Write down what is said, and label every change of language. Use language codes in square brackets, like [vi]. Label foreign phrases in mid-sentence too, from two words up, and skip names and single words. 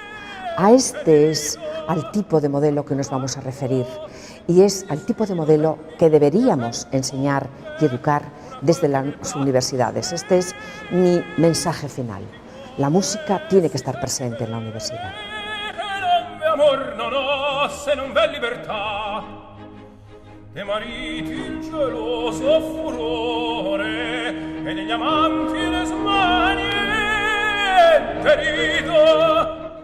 [es] A este es al tipo de modelo que nos vamos a referir y es al tipo de modelo que deberíamos enseñar y educar desde las universidades. Este es mi mensaje final. La música tiene que estar presente en la universidad. [it] Amor non ho se non v'è libertà, de mariti geloso furore e degli amanti le smanie perito.